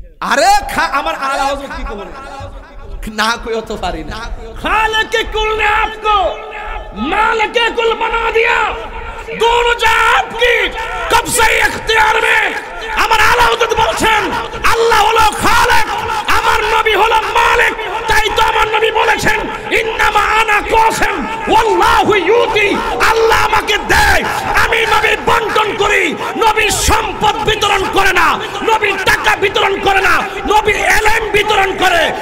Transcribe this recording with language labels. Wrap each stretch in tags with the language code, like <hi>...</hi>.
<bn>আরে আমার আওয়াজ কি কবর না কইও তো পারি না।</bn> <hi>খালেকে কুল ने आपको मालिके कुल बना दिया, दोनों जात की कब से इख्तियार में।</hi> <bn>আমার আলা হুজুর বলছেন আল্লাহ হলো খালেক, আমার নবী হলো মালিক। তাই তো আমার নবী বলেছেন</bn> <ar>ইন্নামা আনা কাসিম ওয়াল্লাহু ইউতি,</ar> <bn>আল্লাহ আমাকে দেয়, আমি নবী বন্টন করি। নবী সম্পদ বিতরণ করে না, নবী টাকা বিতরণ করে না, নবী ইলম বিতরণ করে।</bn>